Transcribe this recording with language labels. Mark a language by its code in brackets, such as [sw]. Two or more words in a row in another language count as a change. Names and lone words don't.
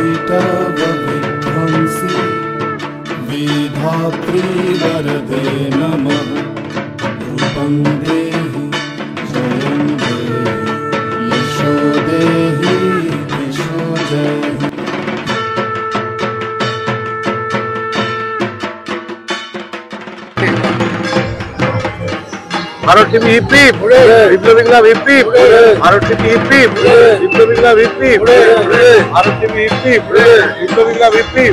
[sa] तव विध्वंसि विधात्री वरदे नमः। रूपं देहि जयं देहि यशो देहि यशो देहि। [bn] ভারত টিভি [en] hip hip, [bn] বিপ্লবী ক্লাব [en] hip hip, [bn] ভারত টিভি [en] hip hip, [bn] বিপ্লবী ক্লাব [en] hip hip, [bn] ভারত টিভি [en] hip hip, [bn] বিপ্লবী ক্লাব [en] hip hip.